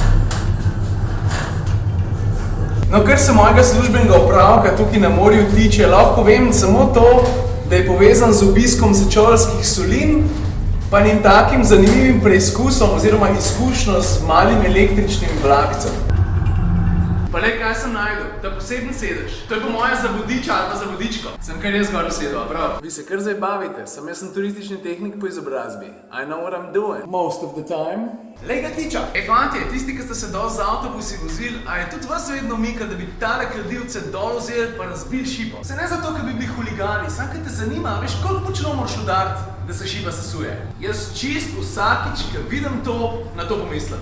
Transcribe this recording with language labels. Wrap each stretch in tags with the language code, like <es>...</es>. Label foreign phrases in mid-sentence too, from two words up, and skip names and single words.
<sl>No, kar se mojega službenega opravka tukaj na morju tiče, lahko vem samo to, da je povezan z obiskom Sečoveljskih solin, pa njim takim zanimivim preizkusom oziroma izkušnjo z malim električnim vlakcem. Pa le, kaj sem najdel? Ta poseben sedež. To je po moje za vodiča ali pa za vodičko. Sem kar jaz gor usedel, prav? Vi se kar zdaj bavite, jaz sem turistični tehnik po izobrazbi.</sl> <en>I know what I'm doing. Most of the time.</en> <sl>Lej ga tiča! Fantje, tisti, ki ste se dol z avtobusi vozili, a je tudi vas vedno mika, da bi tale kladivce dol vzeli pa razbili šipo? Se ne zato, ker bi bili huligani, sam kaj te zanima, veš, koliko močno moraš udariti, da se šipa sesuje. Jaz čist vsakič, ko vidim to, na to pomislim.</sl>